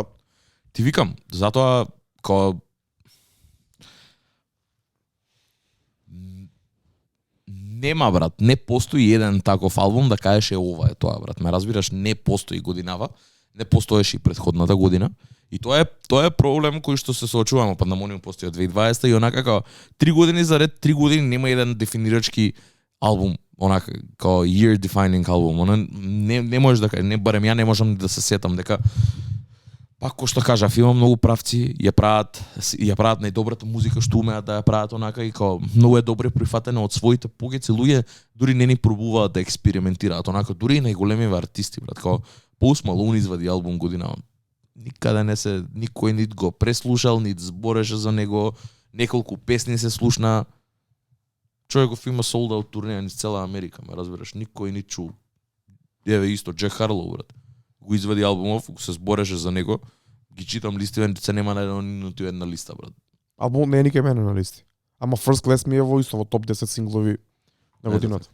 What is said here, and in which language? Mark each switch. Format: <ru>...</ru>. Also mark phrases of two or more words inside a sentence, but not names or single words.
<mk>ти викам, затоа као нема брат, не постои еден таков албум да кажеш ова е тоа брат. Ме разбираш, не постои годинава, не постоеше и претходната година. И тоа е проблем кој што се соочуваме, Pandemonium постои од 2020 и онака како 3 години заред, 3 години нема еден дефинирачки албум, онака како</mk> <en>year defining</en> <mk>албум. Она не можеш да не барем ја не можам да се сетам дека пак кој што кажав, има многу правци, ја прават најдобрата музика што умеат да ја прават онака и како многу е добре прифатена од своите погеци луѓе, дури не ни пробуваат да експериментираат онака, дури и најголемиве артисти брат, како Post Malone извади албум година. Никаде не се никој нит го преслушал, нит збореше за него, неколку песни се слушна. Човеков има</mk> <en>sold out</en> <mk>турнеја низ цела Америка, ме разбираш, никој ни чул. Еве исто Джек Харлоу брат. Го извади албумов, се збореше за него. Ги читам листивен, се нема на ниту една листа брат. албумот не е никај мене на листи. Ама First Class ми е во исто во топ 10 синглови на годината.</mk>